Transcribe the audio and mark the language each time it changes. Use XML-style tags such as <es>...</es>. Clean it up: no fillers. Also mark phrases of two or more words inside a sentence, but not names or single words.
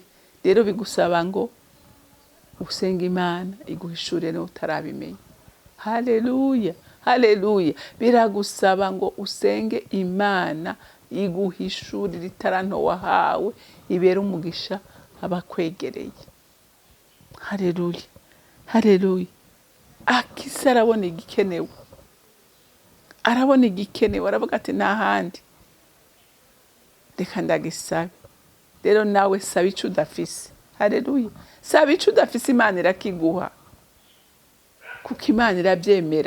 <rn>Rero bigusaba ngo usenga Imana iguhishure no utarabimenya. Haleluya, haleluya. Biragusaba ngo usenge Imana iguhishurire itaranto wahawe ibera umugisha abakwegereye. Haleluya, haleluya. Akisa arabona igikenewe, arabona igikenewe, aravuga ati nta handi, reka ndagisabe. Rero nawe saba ico udafise. Haleluya, saba ico udafise, Imana irakiguha, kuko Imana iravyemera.</rn>